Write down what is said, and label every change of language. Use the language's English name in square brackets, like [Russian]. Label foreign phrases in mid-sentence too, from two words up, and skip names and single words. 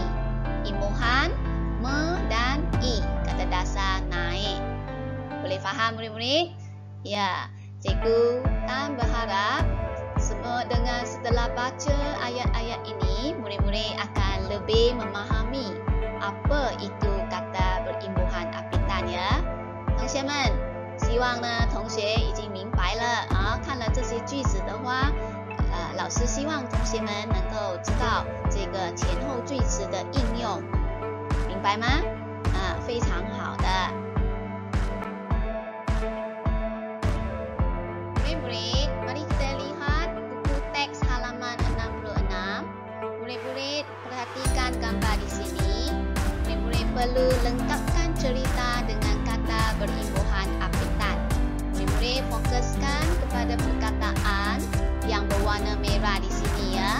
[Malay] Imbuhan me dan i, kata dasar naik. Boleh faham murid-murid? Ya, cikgu berharap semua dengan setelah baca ayat-ayat ini, murid-murid akan lebih memahami apa itu kata berimbuhan apitan ya. [Chinese] 同学们，希望呢同学已经明白了啊，看了这些句子的话，老师希望同学们能够知道这个前后句子的应用。明白吗？非常好的。 [Malay] Murid-murid, mari kita lihat buku teks halaman 66. Murid-murid perhatikan gambar di sini. Murid-murid perlu lengkapkan cerita dengan kata berimbuhan apitan. Murid-murid fokuskan kepada perkataan yang berwarna merah di sini ya.